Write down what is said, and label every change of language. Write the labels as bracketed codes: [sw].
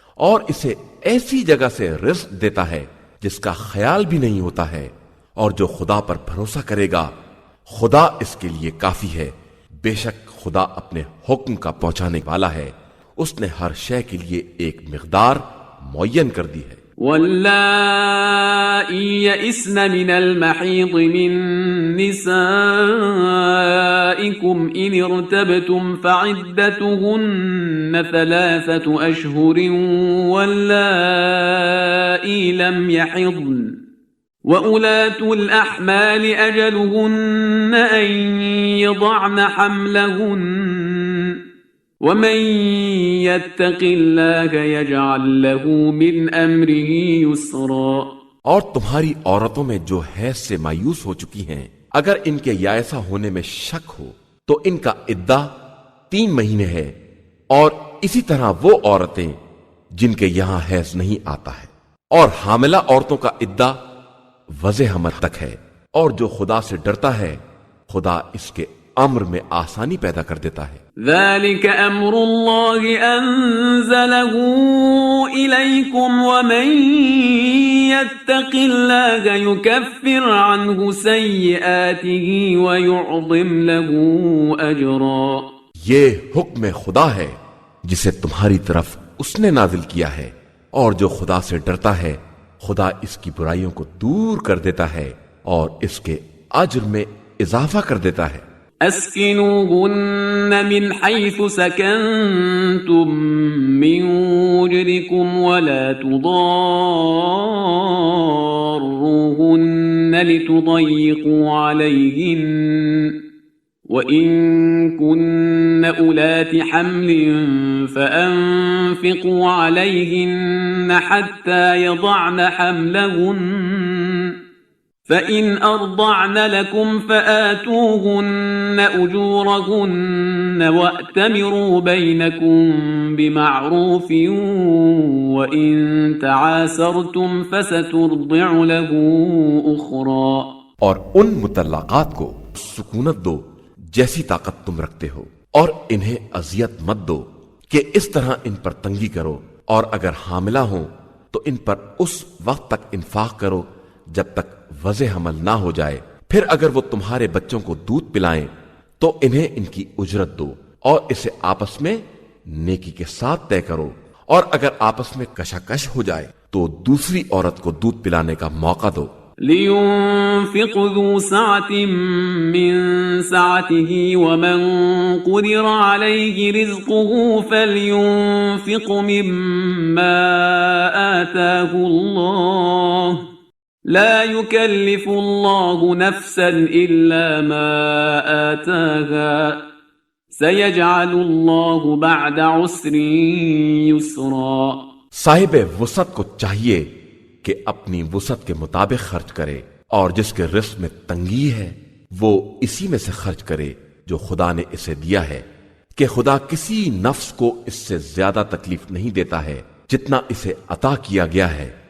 [ur] اور اسے ایسی جگہ سے رزق دیتا ہے جس کا خیال بھی نہیں ہوتا ہے، اور جو خدا پر بھروسہ کرے گا خدا اس کے لیے کافی ہے۔ بے شک خدا اپنے حکم کا پہنچانے والا ہے، اس نے ہر شے کے لیے ایک مقدار معین کر دی ہے۔ [ar] واللائي يئسن من المحيض من نسائكم إن ارتبتم فعدتهن 3 أشهر واللائي لم يحضن وأولاة الأحمال أجلهن أن يضعن حملهن ومن يتق الله يجعل له من أمره يسرا. [ur] اور تمہاری عورتوں میں جو حیض سے مایوس ہو چکی ہیں اگر ان کے یائسہ ہونے میں شک ہو تو ان کا عدہ 3 مہینے ہے، اور اسی طرح وہ عورتیں جن کے یہاں حیض نہیں آتا ہے، اور حاملہ عورتوں کا عدہ وضع حمل تک ہے. اور جو خدا سے ڈرتا ہے خدا اس کے امر میں آسانی پیدا کر دیتا ہے. [ar] ذلك أمر الله أنزله إليكم ومن يتق الله يكفر عنه سيئاته ويعظم له أجرا. [ur] یہ حکم خدا ہے جسے تمہاری طرف اس نے نازل کیا ہے، اور جو خدا سے ڈرتا ہے خدا اس کی برائیوں کو دور کر دیتا ہے اور اس کے اجر میں اضافہ کر دیتا ہے. [ar] اسکنوهن من حيث سكنتم من وجدكم ولا تضاروهن لتضيقوا عليهن وإن كن أولات حمل فأنفقوا عليهن حتى يضعن حملهن فإن أرضعن لكم فآتوهن أجورهن وأتمروا بينكم بمعروف وإن تعاسرتم فسترضع له أخرى. [ur] اور ان مطلقات کو سکونت دو جیسی طاقت تم رکھتے ہو، اور انہیں اذیت مت دو کہ اس طرح ان پر تنگی کرو، اور اگر حاملہ ہوں تو ان پر اس وقت تک انفاق کرو جب تک وضع حمل نہ ہو جائے. پھر اگر وہ تمہارے بچوں کو دودھ پلائیں تو انہیں ان کی اجرت دو، اور اسے آپس میں نیکی کے ساتھ طے کرو. اور اگر آپس میں کشاکش ہو جائے تو دوسری عورت کو دودھ پلانے کا موقع دو. [ar] لينفق ذو سعة من سعته ومن قدر عليه رزقه فلينفق مما آتاه الله لا يكلف الله نفسا إلا ما آتاها سيجعل الله بعد عسر يسرا. [ur] صاحب وسعت کو چاہیے کہ اپنی وسعت کے مطابق خرچ کرے، اور جس کے رزق میں تنگی ہے وہ اسی میں سے خرچ کرے جو خدا نے اسے دیا ہے، کہ خدا کسی نفس کو اس سے زیادہ تکلیف نہیں دیتا ہے جتنا اسے عطا کیا گیا ہے.